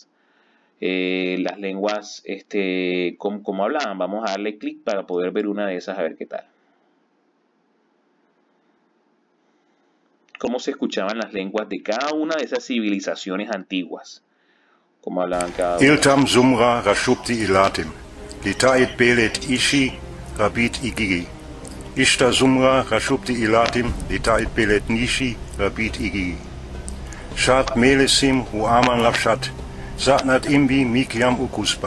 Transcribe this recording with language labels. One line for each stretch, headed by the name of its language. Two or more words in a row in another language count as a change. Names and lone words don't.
Spanish: Las lenguas, cómo hablaban. Vamos a darle clic para poder ver una de esas, a ver qué tal. Cómo se escuchaban las lenguas de cada una de esas civilizaciones antiguas. Cómo hablaban cada una.
Akkadian: Iltam Sumra Rashupti Ilatim, Litait Belet Ishi, Rabit Igigi. Ishta Sumra Rashupti Ilatim, Litait Belet Nishi, Rabit Igigi. Shat Melesim Huaman Lapshat, Satnat Imbi Mikiam Ukuspam.